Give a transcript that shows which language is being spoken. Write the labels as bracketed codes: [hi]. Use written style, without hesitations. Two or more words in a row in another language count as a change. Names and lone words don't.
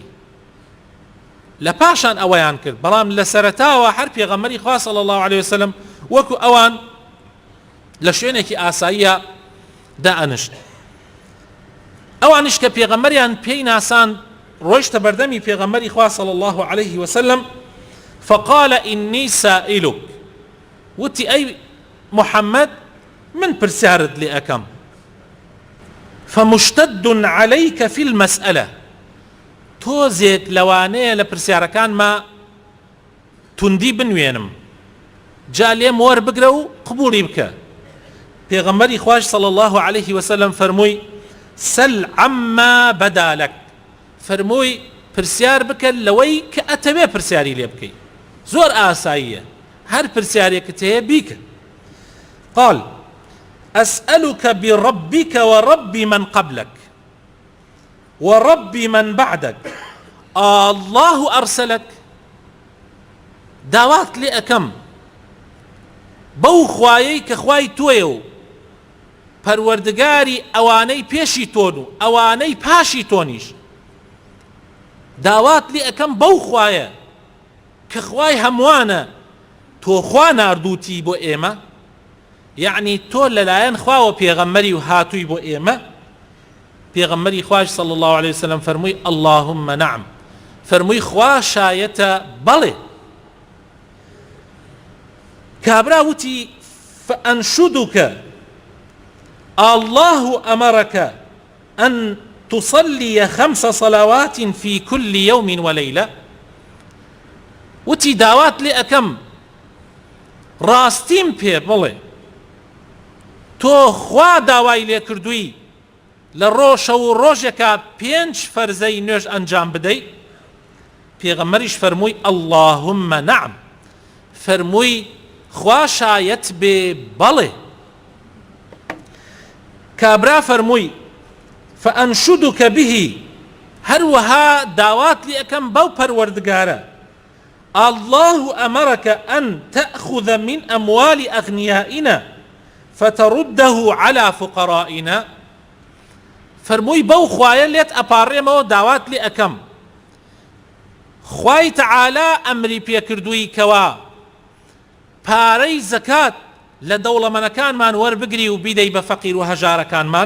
[ckb] لە پاشان ئەوەیان کرد، بەڵام لە سەرەتاوە هەر پێغەمبەری خوا [ar] صلی الله عليه وسلم [ckb] وەکو ئەوان لە شوێنێکی ئاساییە دائەنشت. ئەوانش کە پێغەمبەریان پێی ناسان ڕۆیشتە بەردەمی پێغەمبەری خوا [ar] صلی الله عليه وسلم فقال إني سائلك، [ckb] وتي [ar] أي محمد [ckb] من پرسیارت لێ ئەەکەم، [ar] فمشتد عليك في المسألة، [ckb] تۆزێک لەوانەیە لە پرسیارەکانما توندی بنوێنم، جا لێم وەربگرە و قبوڵی بکە. پێغەمبەری خوای [ar] صلی الله عليه وسلم [ckb] فەرمووی [ar] سل عما بدا لك، [ckb] فەرمووی پرسیار بکە لەوەی کە ئەتەوێ پرسیاری لێ بکەی، زۆر ئاساییە، هەر پرسیارێکت هەیە بیکە. [ar] قال أسألك بربك ورب من قبلك ورب من بعدك الله أرسلك، [ckb] داوات لێ ئەەکەم بەو خوایەی کە خوای تۆیە و پەروەردگاری ئەوانەی پێشی تۆن و ئەوانەی پاشی تۆنیش، داوات لێ ئەەکەم بەو خوایە کە خوای هەمووانە تۆ خوا ناردووتی بۆ ئێمە، یعنی تۆ لەلایەن خواوە پێغەمبەری و هاتووی بۆ ئێمە. پێغەمبەری خوای [ar] صلی الله عليه وسلم [ckb] فەرمووی [ar] اللهم نعم، [ckb] فەرمووی خوا شایەتە بەڵێ. کابرا وتی [ar] فأنشدك الله أمرك أن تصلي 5 صلوات في كل يوم وليلة، [ckb] وتی داوات لێ ئەەکەم ڕاستیم پێ بڵێ تۆ خوا داوای لێ کردووی لە ڕۆژە و ڕۆژێکە 5 فەرزەی نوێژ ئەنجام بدەیت؟ پێغەمبەریش فەرمووی [ar] اللهم نعم، [ckb] فەرمووی خوا شایەت بێ بەڵێ. کابرا فەرمووی [ar] فأنشدك به، [ckb] هەروەها داوات لێ ئەەکەم بەو پەروەردگارە [ar] الله أمرك أن تأخذ من أموال أغنيائنا فترده على فقرائنا، [ckb] فەرمووی بەو خوایە لێت ئەپارڕێمەوە داوات لێ ئەەکەم خوای تەعالا ئەمری پێکردووی کەوا پارەی زەکات لە دەوڵەمەندەکانمان وەربگری و بیدەی بە فەقیر و هەژارەکانمان.